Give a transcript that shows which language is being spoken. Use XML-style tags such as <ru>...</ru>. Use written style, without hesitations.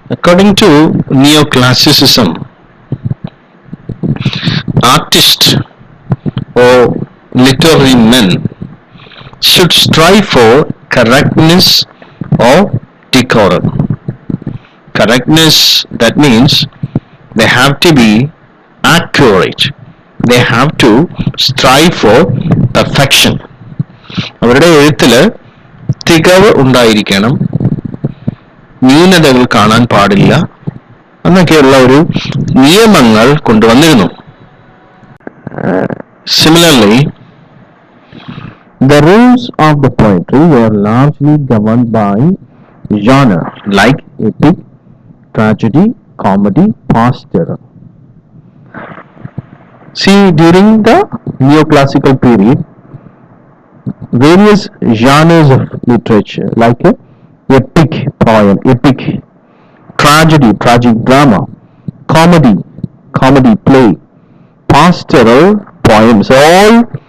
<en>According to neoclassicism, artists or literary men should strive for correctness or decorum. Correctness, that means they have to be accurate. They have to strive for perfection.</en> <ml>അവരുടെ എഴുത്തിൽ തികവ് ഉണ്ടായിരിക്കണം, ന്യൂനതകൾ കാണാൻ പാടില്ല എന്നൊക്കെയുള്ള ഒരു നിയമങ്ങൾ കൊണ്ടുവന്നിരുന്നു.</ml> <en>Similarly, the rules of the poetry were largely governed by genre like epic, tragedy, comedy, pastoral. See, during the neoclassical period, various genres of literature like epic poem, epic tragedy, tragic drama, comedy play, pastoral poems all</en>